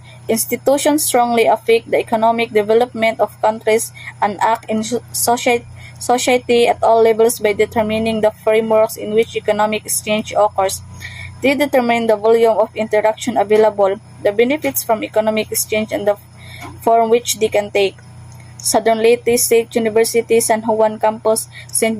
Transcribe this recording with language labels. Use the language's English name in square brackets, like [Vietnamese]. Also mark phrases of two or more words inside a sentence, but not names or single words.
[English] Institutions strongly affect the economic development of countries and act in society at all levels by determining the frameworks in which economic exchange occurs. They determine the volume of interaction available, the benefits from economic exchange, and the form which they can take. Southern Leyte State University San Juan Campus, St.